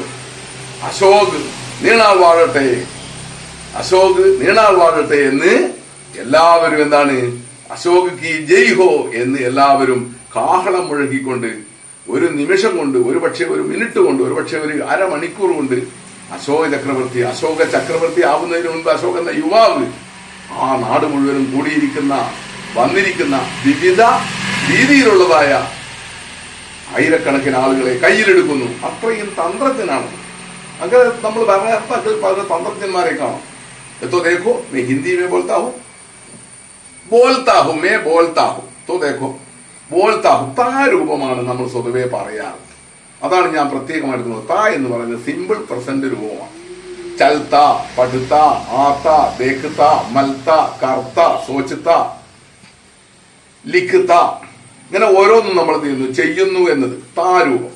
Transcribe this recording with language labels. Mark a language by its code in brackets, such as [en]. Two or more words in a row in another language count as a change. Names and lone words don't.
[ml] അശോക് നീണാൾ വാഴട്ടെ, അശോക് നീണാൾ വാഴട്ടെ എന്ന് എല്ലാവരും എന്താണ്, [hi] अशोक की जय हो [ml] എന്ന് എല്ലാവരും കാഹളം മുഴക്കിക്കൊണ്ട് ഒരു നിമിഷം കൊണ്ട്, ഒരു പക്ഷെ ഒരു മിനിറ്റ് കൊണ്ട്, ഒരു പക്ഷെ ഒരു അരമണിക്കൂർ കൊണ്ട് അശോക ചക്രവർത്തി ആവുന്നതിന് മുൻപ് അശോക് എന്ന യുവാവ് ആ നാട് മുഴുവനും വന്നിരിക്കുന്ന വിവിധ രീതിയിലുള്ളതായ ആയിരക്കണക്കിന് ആളുകളെ കയ്യിലെടുക്കുന്നു. അത്രയും തന്ത്രജ്ഞനാണ്. അങ്ങനെ നമ്മൾ ഭരണത്തിൽ പല തന്ത്രജ്ഞന്മാരെ കാണാം. [hi] तो देखो मैं हिंदी में बोलता हूं मैं बोलता हूं तो देखो बोलता हूं. [ml] താ രൂപമാണ് നമ്മൾ സ്വതവേ പറയാറ്. അതാണ് ഞാൻ പ്രത്യേകമായിട്ട് താ എന്ന് പറയുന്നത് [en] simple present [ml] രൂപമാണ്. [hi] चलता, पढ़ता, आता, देखता, मिलता, करता, सोचता, लिखता, [ml] ഇങ്ങനെ ഓരോന്നും നമ്മൾ ചെയ്യുന്നു എന്നത് താ രൂപം.